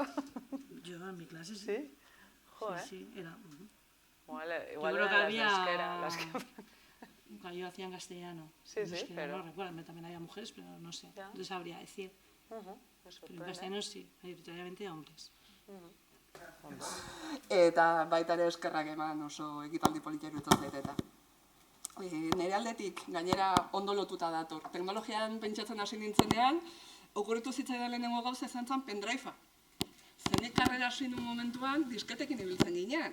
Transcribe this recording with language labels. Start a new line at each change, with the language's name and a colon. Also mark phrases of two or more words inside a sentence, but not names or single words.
Spanish: Yo en mi clase sí. ¿Sí? Joder. Sí, era... Igual creo eran que había... las que... Yo hacía en castellano. Sí, pero... No recuerdo, también había mujeres, pero no sé, no sabría decir. Pero en castellano sí, mayoritariamente hombres.
Basque: Eta baita ere eskerrak eman oso ekitaldi politia iruditzen zait eta. Nire aldetik, gainera ondo lotuta dator. Teknologian pentsatzen hasi nintzenean, okurritu zitzaidan lehenengo gauza izan zen pendrive-a. Zenek karrera hasi nuen momentuan, disketekin ibiltzen ginean.